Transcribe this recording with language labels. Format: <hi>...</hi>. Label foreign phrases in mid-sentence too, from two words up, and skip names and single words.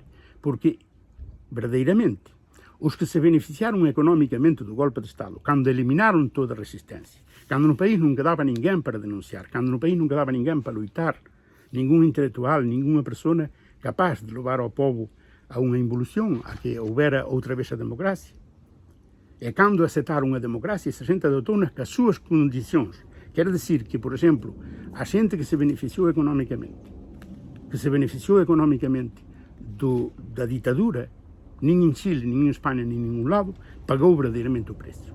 <gl>Porque, verdadeiramente, os que se beneficiaron económicamente do golpe de Estado, cando eliminaron toda a resistencia, cando no país non quedaba ninguén para denunciar, cando no país non quedaba ninguén para loitar, ningún intelectual, ninguna persona capaz de levar ao povo a unha involución, a que houbera outra vez a democracia,</gl> <pt>E quando aceitaram a democracia, essa gente adotou-nas com as suas condições. Quer dizer que, por exemplo, a gente que se beneficiou economicamente da ditadura, nem em Chile, nem em Espanha, nem em nenhum lado, pagou verdadeiramente o preço.</pt>